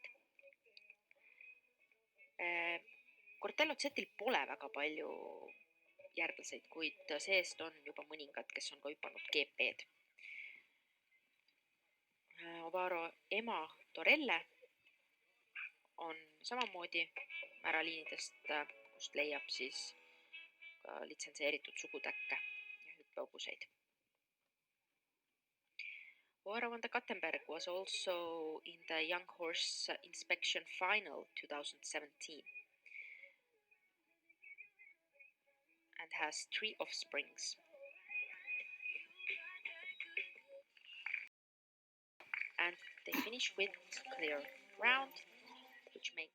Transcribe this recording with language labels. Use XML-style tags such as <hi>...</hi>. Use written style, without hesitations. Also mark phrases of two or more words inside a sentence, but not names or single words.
<et>Cortello Z-il pole väga palju järglaseid, kuid seest on juba mõningad, kes on ka hüpanud GP-d. Ovaro ema Torelle on samamoodi märaliinidest, kust leiab siis ka litsenseeritud sugutäkke ja hüppehobuseid.</et> <en>Ovaro van de Kattenberg was also in the Young Horse Inspection Final 2017 and has 3 offsprings. And they finish with clear round, which makes</en>